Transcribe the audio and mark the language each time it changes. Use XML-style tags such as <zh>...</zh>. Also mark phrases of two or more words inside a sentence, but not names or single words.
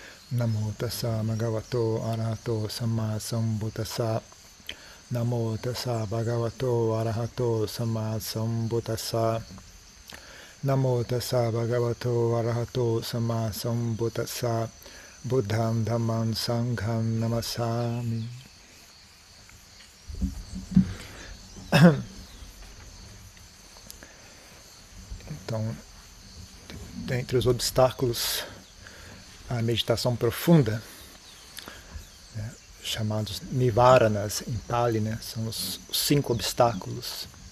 <pi>Namo tassa bhagavato arahato samma sambuddhassa. Namo tassa bhagavato arahato samma sambuddhassa. Namo tassa bhagavato arahato samma sambuddhassa. Buddham dhammam sangham namassami.</pi> <pt>Então, dentre os obstáculos à meditação profunda, né, chamados nivaranas em Pali, né, são os 5 obstáculos.</pt>